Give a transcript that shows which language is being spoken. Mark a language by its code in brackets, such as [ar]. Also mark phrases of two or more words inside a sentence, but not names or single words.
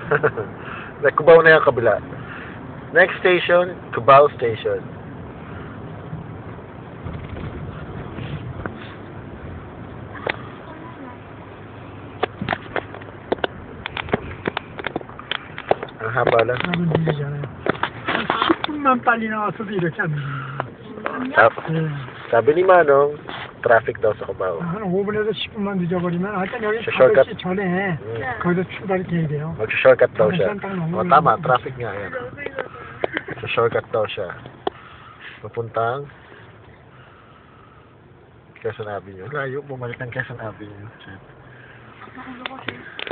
[tl] Ah. Cubao na yung kabila. [en] Next station, Cubao Station. [tl] Ang haba lang. [ko] 나는 밀리잖아요. 조금만 빨리 나왔어도 이렇게 안 밀려요. [tl] Sabi ni Manong, traffic daw sa Cubao. [ko] 한 5분에서 10분만 늦어버리면 하여튼 여기 저 shortcut. 5시 전에 거기서 출발이 돼야 돼요. [tl] Mag-shortcut daw siya. Saan tayo? O tama, traffic nga yan. [en] So shortcut [tl] daw siya. Papuntang Quezon Avenue. Layo, bumalik ng Quezon Avenue. Shit. Ang ulo ko siya.